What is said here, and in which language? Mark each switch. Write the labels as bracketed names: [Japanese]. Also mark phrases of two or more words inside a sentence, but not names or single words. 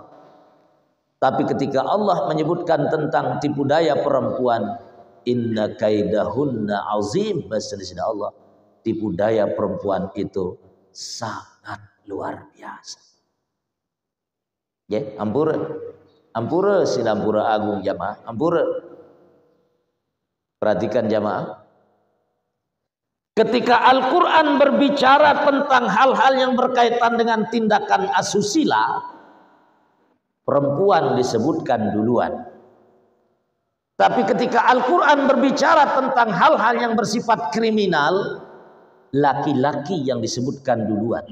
[Indonesian] Tapi ketika Allah menyebutkan tentang tipu daya perempuan, [Arabic] إن كيدهن عظيم, [Indonesian] bahasa disida Allah, tipu daya perempuan itu sangat luar biasa. Ya, ampura. [Balinese] Ampura sinampura agung jamaah. [Indonesian] Ampura. Perhatikan jamaah. Ketika Al-Quran berbicara tentang hal-hal yang berkaitan dengan tindakan asusila, perempuan disebutkan duluan. Tapi ketika Al-Quran berbicara tentang hal-hal yang bersifat kriminal, laki-laki yang disebutkan duluan.